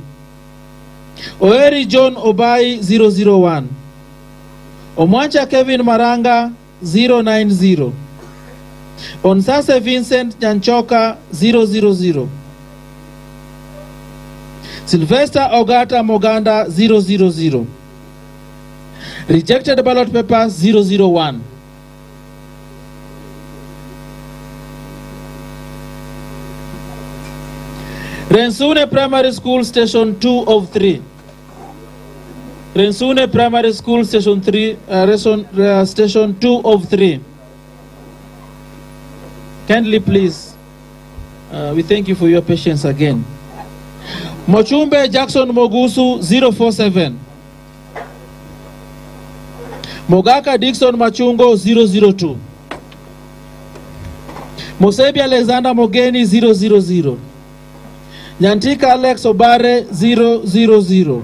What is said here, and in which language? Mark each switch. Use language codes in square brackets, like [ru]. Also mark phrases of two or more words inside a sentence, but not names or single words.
[en] Oeri John Obai 001. Omwancha Kevin Maranga 090. Onsase Vincent Nyanchoka 000. Sylvester Ogata Moganda 000. Rejected ballot papers 001. Rensune Primary School Station 2 of 3. Rensune Primary School Station 2 of 3. Kindly please, we thank you for your patience again. Mochumbe Jackson Mogusu 047. Mogaka Dickson Machungo 002. Mosebi Alexander Mogeni 000. Nyantika Alex Obare 000.